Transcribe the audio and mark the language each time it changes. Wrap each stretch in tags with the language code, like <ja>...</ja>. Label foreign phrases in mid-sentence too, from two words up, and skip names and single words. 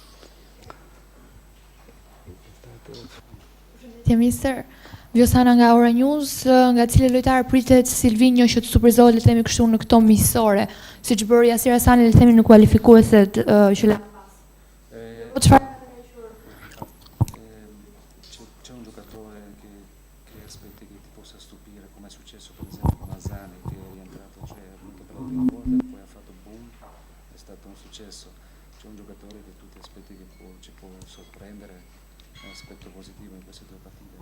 <sq>Mister, Vjosana nga Ora News, nga cili lojtar pritet Silvinjo që të surprizohet, le të themi kështu, në këto miqësore, siç bëri Yasir Hasani, le të themi në kualifikueset që le pas. Çfarë?</sq> <it>C'è un giocatore che aspetti che ti possa stupire, come è successo per esempio con Asani, che è rientrato, cioè è venuto per la prima volta e poi ha fatto boom, è stato un successo. C'è un giocatore che tu ti aspetti che ci può sorprendere, è un aspetto positivo in queste due partite?</it>